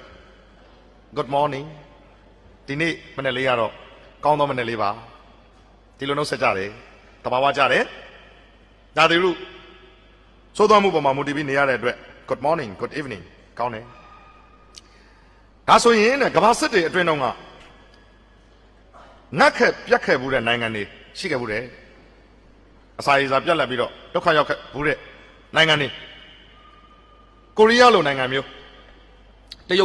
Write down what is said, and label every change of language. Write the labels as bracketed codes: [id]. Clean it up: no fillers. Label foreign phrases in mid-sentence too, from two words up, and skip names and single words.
[en] Good morning [my] ဒီနေ့မနေ့လေးကတော့ကောင်းသောမနေ့လေးပါဒီလိုနှုတ်ဆက်ကြတယ်တဘာဝ ကြတယ်ရာသီဥတုစိုးသွားမှုပေါ်မှာမူတည်ပြီးနေရတဲ့အတွက် [en] Good morning good evening [my] ကောင်းတယ်ဒါဆိုရင်ကမ္ဘာစစ်တွေအတွင်းတော့ကငတ်ခက်ပြတ်ခဲ့ဘူးတဲ့နိုင်ငံတွေရှိခဲ့ဘူးတဲ့အစာရေစာပြတ်လက်ပြီးတော့ဒုက္ခရောက်ခဲ့ဘူးတဲ့နိုင်ငံတွေကိုရီးယားလိုနိုင်ငံမျိုးတရုတ်